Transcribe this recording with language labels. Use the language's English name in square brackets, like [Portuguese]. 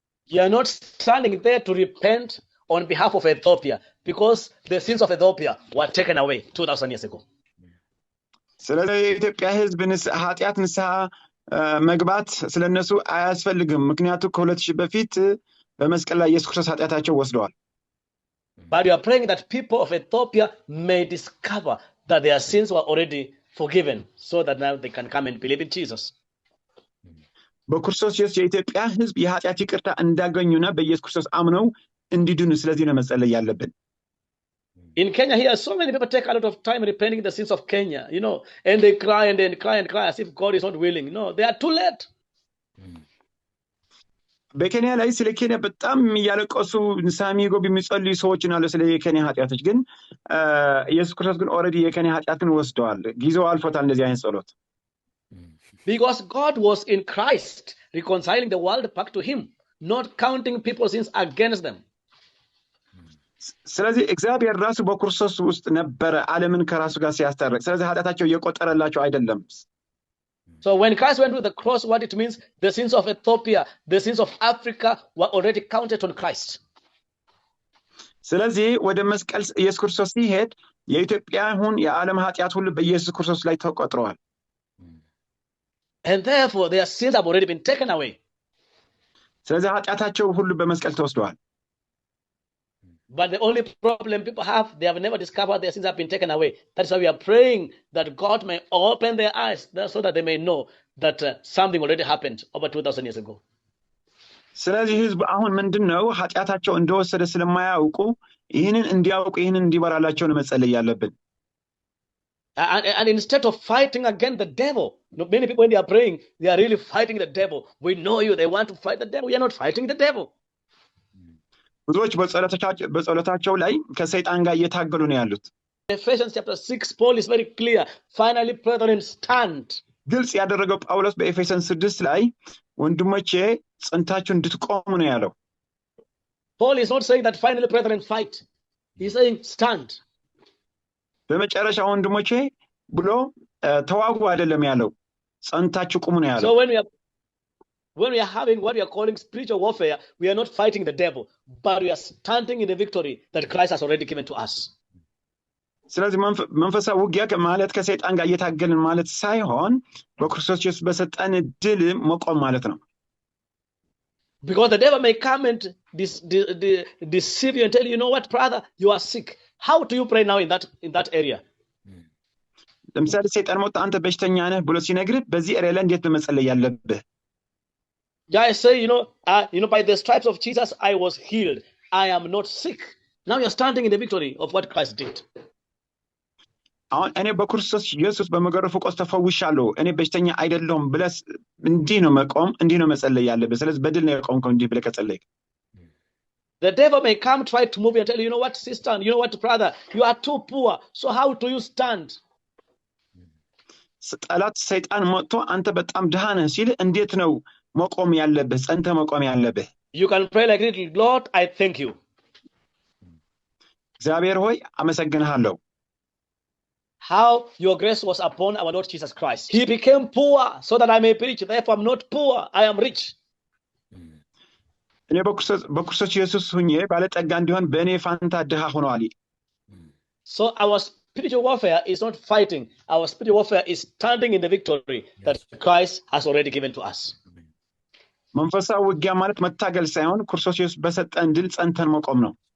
[English] You are not standing there to repent on behalf of Ethiopia because the sins of Ethiopia were taken away 2,000 years ago. [Amharic] ስለዚህ የኢትዮጵያ ሕዝብ ኃጢአት ንስሐ መግባት ስለነሱ አያስፈልግም። ምክንያቱም ከ2000 በፊት በመስቀል ላይ ኢየሱስ ክርስቶስ ኃጢአታቸው ወስደዋል። [English] But you are praying that people of Ethiopia may discover that their sins were already forgiven so that now they can come and believe in Jesus. [Amharic] በክርስቶስ ኢየሱስ የኢትዮጵያ ሕዝብ የኃጢአት ይቅርታ እንዳገኙና በኢየሱስ ክርስቶስ አምነው እንዲድኑ ስለዚህ ነው መጸለይ ያለብን። [English] In Kenya here, so many people take a lot of time repenting the sins of Kenya, you know, and they cry and then cry and cry as if God is not willing. No, they are too late. [Amharic] በኬንያ ላይ ስለ ኬንያ በጣም የሚያለቀሱ ንስሐ የሚገቡ የሚጸልዩ ሰዎች ናቸው ስለ የኬንያ ኃጢአቶች። ግን ኢየሱስ ክርስቶስ ግን ኦልሬዲ የኬንያ ኃጢአትን ወስደዋል። ጊዜው አልፎታል እንደዚህ አይነት ጸሎት። [English] Because God was in Christ reconciling the world back to him, not counting people's sins against them. [Amharic] ስለዚህ እግዚአብሔር ራሱ በክርስቶስ ውስጥ ነበረ ዓለምን ከራሱ ጋር ሲያስታርቅ። ስለዚህ ኃጢአታቸው እየቆጠረላቸው አይደለም። [English] So when Christ went to the cross, what it means, the sins of Ethiopia, the sins of Africa were already counted on Christ. [Amharic] ስለዚህ ወደ መስቀል ኢየሱስ ክርስቶስ ሲሄድ የኢትዮጵያ ሁን የዓለም ኃጢአት ሁሉ በኢየሱስ ክርስቶስ ላይ ተቆጥረዋል። [English] And therefore their sins have already been taken away. [Amharic] ስለዚህ ኃጢአታቸው ሁሉ በመስቀል ተወስደዋል። [English] But the only problem people have, they have never discovered their sins have been taken away. That's why we are praying that God may open their eyes so that they may know that something already happened over 2,000 years ago. [Amharic] ስለዚህ ህዝብ አሁን ምንድነው ኃጢአታቸው እንደወሰደ ስለማያውቁ ይህንን እንዲያውቁ ይህንን እንዲበራላቸው ነው መጸለይ ያለብን። [English] And instead of fighting against the devil, many people when they are praying, they are really fighting the devil. We know you, they want to fight the devil. We are not fighting the devil. [Amharic] ብዙዎች በጸሎታቸው ላይ ከሰይጣን ጋር እየታገሉ ነው ያሉት። [English] Ephesians chapter 6, Paul is very clear. Finally, brethren, stand. [Amharic] ግልጽ ያደረገው ጳውሎስ በኤፌሶን 6 ላይ ወንድሞቼ ጸንታችሁ እንድትቆሙ ነው ያለው። [English] Paul is not saying that finally, brethren, fight. He's saying stand. [Amharic] በመጨረሻ ወንድሞቼ ብሎ ተዋጉ አይደለም ያለው፣ ጸንታችሁ ቁሙ ነው ያለው። [English] So when we are having what we are calling spiritual warfare, we are not fighting the devil, but we are standing in the victory that Christ has already given to us. [Amharic] ስለዚህ መንፈሳዊ ውጊያ ማለት ከሰይጣን ጋር እየታገልን ማለት ሳይሆን በክርስቶስ ኢየሱስ በሰጠን ድል መቆም ማለት ነው። [English] Because the devil may come and deceive you and tell you, you know what, brother, you are sick. How do you pray now in that area? [Amharic] ለምሳሌ ሰይጣን መጣ አንተ በሽተኛ ነህ ብሎ ሲነግርህ በዚህ ኤሪያ ላይ እንዴት መጸለይ ያለብህ? [English] Yeah, I say, by the stripes of Jesus, I was healed. I am not sick. Now you're standing in the victory of what Christ did. [Amharic] አሁን እኔ በክርስቶስ ኢየሱስ በመገረፉ ቆስሎ ተፈውሻለሁ እኔ በሽተኛ አይደለሁም ብለህ እንዲህ ነው መቆም እንዲህ ነው መጸለይ ያለብህ። ስለዚህ በድል ነው የቆምከው እንዲህ ብለህ ከጸለይክ [English] The devil may come try to move you and tell you, you know what, sister, you know what, brother, you are too poor. So how do you stand? [Amharic] ጠላት ሰይጣን መጥቶ አንተ በጣም ድሃ ነህ ሲል እንዴት ነው መቆም ያለብህ? ጸንተህ መቆም ያለብህ። [English] You can pray like this, Lord, I thank you. [Amharic] እግዚአብሔር ሆይ አመሰግንሃለሁ። [English] How your grace was upon our Lord Jesus Christ. He became poor so that I may be rich. Therefore, I'm not poor, I am rich. [Amharic] እኔ በክርስቶስ ኢየሱስ ሆኜ ባለጠጋ እንዲሆን በእኔ ፋንታ ድሃ ሆኗል። [English] So our spiritual warfare is not fighting. Our spiritual warfare is standing in the victory that Christ has already given to us. [Amharic] መንፈሳዊ ውጊያ ማለት መታገል ሳይሆን ክርስቶስ ኢየሱስ በሰጠን ድል ጸንተን መቆም ነው።